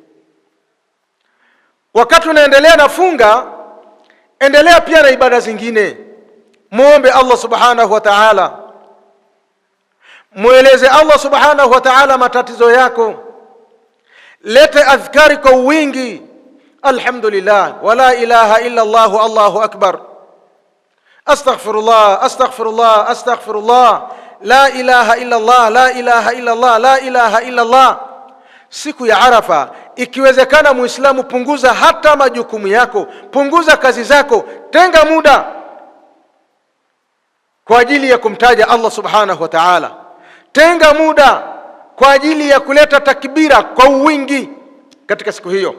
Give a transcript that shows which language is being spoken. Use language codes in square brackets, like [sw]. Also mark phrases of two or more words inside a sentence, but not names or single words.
[sw] Wakati unaendelea na funga, endelea pia na ibada zingine. Muombe Allah [ar] سبحانه وتعالى, [sw] mueleze Allah [ar] سبحانه وتعالى [sw] matatizo yako, lete adhkari kwa wingi. [ar] الحمد لله، ولا إله إلا الله، الله أكبر، أستغفر الله، أستغفر الله، أستغفر الله، لا إله إلا الله، لا إله إلا الله، لا إله إلا الله. [sw] Siku ya Arafa, ikiwezekana Muislamu, punguza hata majukumu yako, punguza kazi zako, tenga muda kwa ajili ya kumtaja Allah [ar] سبحانه وتعالى, [sw] tenga muda kwa ajili ya kuleta takbira kwa wingi katika siku hiyo.